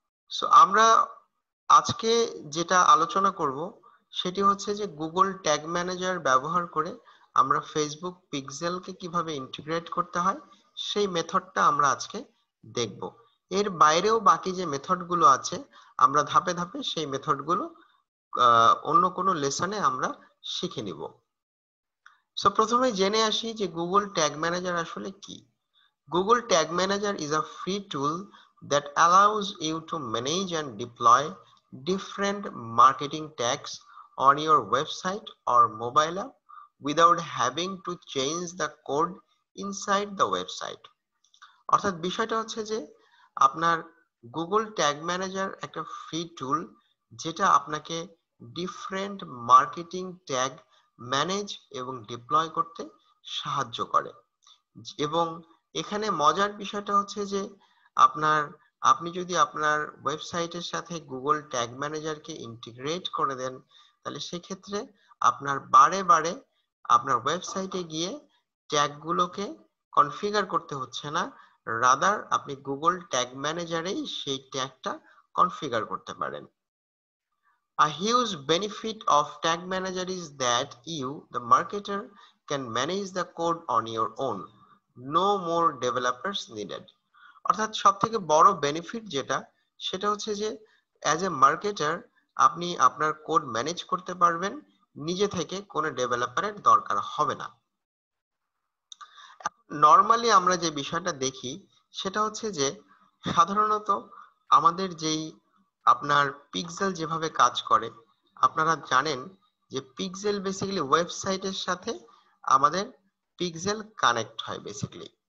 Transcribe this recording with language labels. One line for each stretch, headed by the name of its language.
Bangla: So আমরা আজকে যেটা আলোচনা করব সেটি হচ্ছে যে গুগল ট্যাগ ম্যানেজার ব্যবহার করে আমরা ফেসবুক পিক্সেলকে কিভাবে ইন্টিগ্রেট করতে হয় সেই মেথডটা আমরা আজকে দেখব। এর বাইরেও বাকি যে মেথডগুলো আছে আমরা ধাপে ধাপে সেই মেথডগুলো অন্য কোনো লেসনে আমরা শিখে নিব। সো প্রথমে জেনে আসি যে গুগল ট্যাগ ম্যানেজার আসলে কি।
English: Google Tag Manager is a free tool that allows you to manage and deploy different marketing tags on your website or mobile app without having to change the code inside the website.
Bangla: অর্থাৎ বিষয়টা হচ্ছে যে আপনার Google tag manager একটা free টুল যেটা আপনাকে different marketing tag manage এবং deploy করতে সাহায্য করে। এবং এখানে মজার বিষয়টা হচ্ছে যে আপনি যদি আপনার ওয়েবসাইটের সাথে গুগল ট্যাগ ম্যানেজারকে ইন্টিগ্রেট করে দেন, তাহলে সেক্ষেত্রে আপনার বারে বারে আপনার ওয়েবসাইটে গিয়ে ট্যাগগুলোকে কনফিগার করতে হচ্ছে না, রাদার আপনি গুগল ট্যাগ ম্যানেজারেই সেই ট্যাগটা কনফিগার করতে পারেন।
English: A huge benefit of Tag Manager is that you, the marketer, can manage the code on your own. No more developers needed.
Bangla: অর্থাৎ সব থেকে বড় বেনিফিট যেটা সেটা হচ্ছে যে
English: as a marketer
Bangla: আপনি আপনার কোড ম্যানেজ করতে পারবেন, নিজে থেকে কোনো ডেভেলপারের দরকার হবে না। নর্মালি আমরা যে বিষয়টা দেখি সেটা হচ্ছে যে সাধারণত আমাদের যেই আপনার পিক্সেল যেভাবে কাজ করে, আপনারা জানেন যে পিক্সেল বেসিক্যালি ওয়েবসাইটের সাথে আমাদের পিক্সেল কানেক্ট হয় বেসিক্যালি।